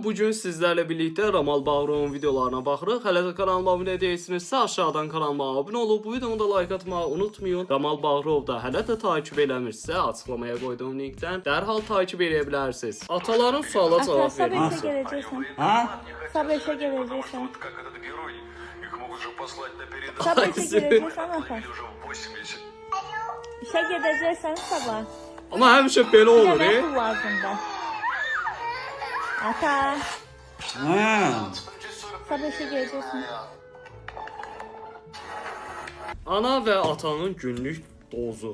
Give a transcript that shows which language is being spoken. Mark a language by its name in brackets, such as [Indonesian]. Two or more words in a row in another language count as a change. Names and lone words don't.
[Azerbaijani] Bugün sizlərlə birlikdə Ramal Bağırovun videolarına baxırıq. Hələ də kanalıma abunə deyilsinizsə aşağıdan kanalıma abunə olub bu videomu da like atmağı unutmayın. Ramal Bağırov da hələ də takip eləmirsə açıqlamaya qoyduğum linkdən dərhal takip edə bilərsiniz. Ataların suala cavab verin. [Turkish] Sabah işe geleceksin. Ha? Sabah işe geleceksin. [Russian] Как этот герой, их могут же послать на передовую. [Turkish] Sabah işe geleceksin ata. [Russian] Или уже в 80. [Turkish] İşe geleceksen sabah. [Azerbaijani] Amma həmişə belə olur, Demek bu lazımda. Ata. Ha. [Turkish] Sabah işe geleceksin. [Azerbaijani] Ana və atanın günlük dozu.